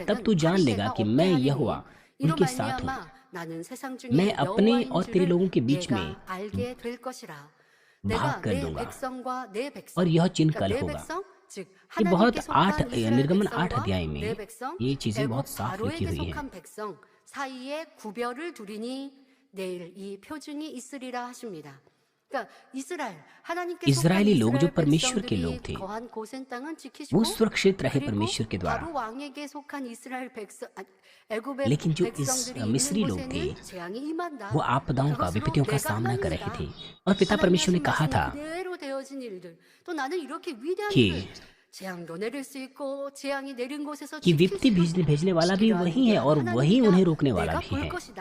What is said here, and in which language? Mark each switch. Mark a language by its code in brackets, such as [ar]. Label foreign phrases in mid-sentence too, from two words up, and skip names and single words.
[hi] तब तू जान लेगा कि मैं यहोवा उनके साथ हूँ। मैं अपने और तेरे लोगों के बीच में भाग कर दूंगा और यह चिन्ह कल होगा। ये बहुत निर्गमन 8 अध्याय में ये चीजें बहुत साफ लिखी हुई हैं। [ko] 사이에 구별을 두리니 내일 이 표징이 있으리라 하십니다. [hi] इजरायली लोग जो परमेश्वर के लोग थे, वो सुरक्षित रहे परमेश्वर के द्वारा। लेकिन जो इस मिस्री लोग थे, वो आपदाओं का, विपत्तियों का सामना कर रहे थे, और पिता परमेश्वर ने कहा था कि विपत्ति भेजने वाला भी वही है और वही उन्हें रोकने वाला भी है।